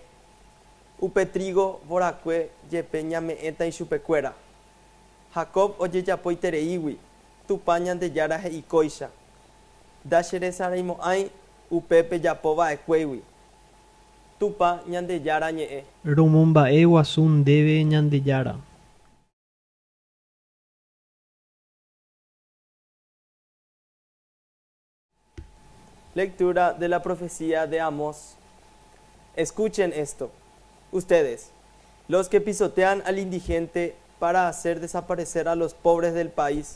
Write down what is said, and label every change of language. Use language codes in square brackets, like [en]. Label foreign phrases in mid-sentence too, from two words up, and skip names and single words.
[gn] Upe trigo vorakue jepe ñame'ẽta ichupekuéra. Jacob ojejapoitereígui, tupa Ñandejára he'ikóicha. Ndacheresareimo'ãi upépe japova'ekuégui. Tupa Ñandejára ñe'ẽ. Romomba'e guasu ndéve Ñandejára. [es] Lectura de la profecía de Amós. Escuchen esto, ustedes, los que pisotean al indigente para hacer desaparecer a los pobres del país.